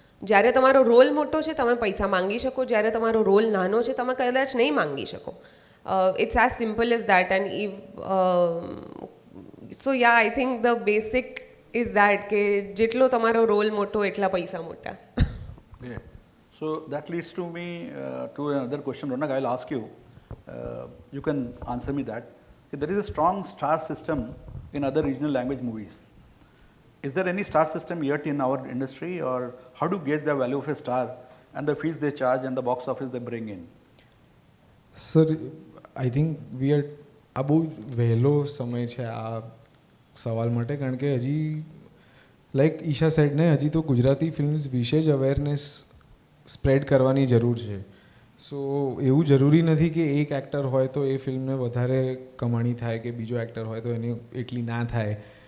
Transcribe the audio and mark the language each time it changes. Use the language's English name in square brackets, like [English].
[Gujarati] જ્યારે તમારો રોલ મોટો છે તમે પૈસા માંગી શકો, જ્યારે તમારો રોલ નાનો છે તમે કદાચ નહીં માંગી શકો. [English] It's as simple as that. And so ya I think the basic is that [Gujarati] કે જેટલો તમારો રોલ મોટો એટલા પૈસા મોટા. [English] Great. So that leads to me to another question. Ronak, I'll ask you. You can answer me that. There is a strong star system in other regional language movies. Is there any star system yet in our industry, or how do you gauge the value of a star and the fees they charge and the box office they bring in? Sir I think we are [Gujarati] આ બહુ વહેલો સમય છે આ સવાલ માટે, કારણ કે હજી [English] like Isha said [Gujarati] ને હજી તો ગુજરાતી ફિલ્મ્સ વિશે જ અવેરનેસ સ્પ્રેડ કરવાની જરૂર છે. સો એવું જરૂરી નથી કે એક એક્ટર હોય તો એ ફિલ્મને વધારે કમાણી થાય કે બીજો એક્ટર હોય તો એની એટલી ના થાય.